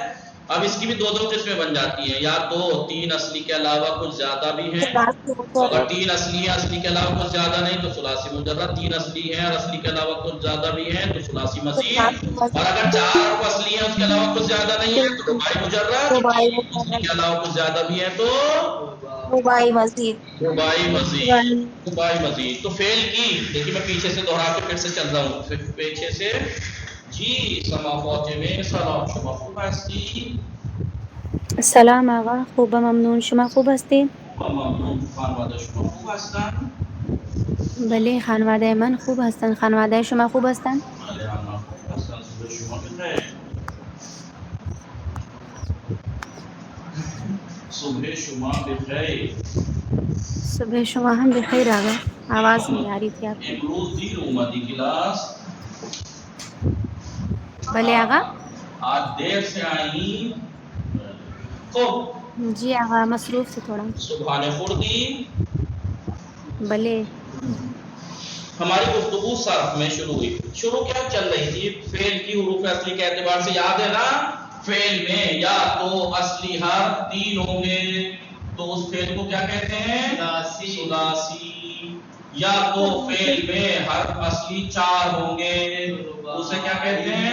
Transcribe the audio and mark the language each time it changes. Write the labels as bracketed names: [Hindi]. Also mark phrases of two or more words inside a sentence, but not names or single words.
[Urdu] اب اس کی بھی دو قسمیں بن جاتی ہیں، یا تو 3 اصلی کے علاوہ کچھ زیادہ بھی ہیں، تو اگر 3 اصلی ہیں اصلی کے علاوہ کچھ زیادہ نہیں تو ثلاثی مجرد، 3 اصلی ہیں اور اصلی کے علاوہ کچھ زیادہ بھی ہیں تو ثلاثی مزید، اور اگر 4 حرف اصلی ہیں اس کے علاوہ کچھ زیادہ نہیں ہے تو رباعی مجرد، اصلی کے علاوہ کچھ زیادہ بھی ہیں تو رباعی مزید۔ رباعی مزید تو فعل کی دیکھیے، میں پیچھے سے دوہرا کے پھر سے چل رہا ہوں، پیچھے سے جی سما فوجے میں [Persian] سلام شما خوب هستی؟ سلام آقا، خوبم ممنون. شما خوب هستید؟ ممنون. خانواده شما خوب هستن؟ بله خانواده من خوب هستند. خانواده شما خوب هستند؟ بله همه خوب هستن. صبح شما بخیر. صبح شما بخیر. صبح شما هم بخیر آقا. [Urdu] آواز نہیں آ رہی تھی آپ کی. [Persian] امروز دیر اومدی کلاس؟ بله آقا. [Urdu] آج دیر سے آئی؟ خوب. جی آقا مصروف تھی تھوڑا. [Persian] صبحانے خوردی؟ بله. [Urdu] ہماری گفتگو صرف میں شروع ہوئی، شروع کیا چل رہی تھی؟ فعل کی حروف اصلی کے اعتبار سے یاد ہے نا، فعل میں یا تو اصلی حرف 3 ہوں گے تو اس فعل کو کیا کہتے ہیں؟ ثلاثی۔ یا تو فعل میں حرف اصلی 4 ہوں گے اسے کیا کہتے ہیں؟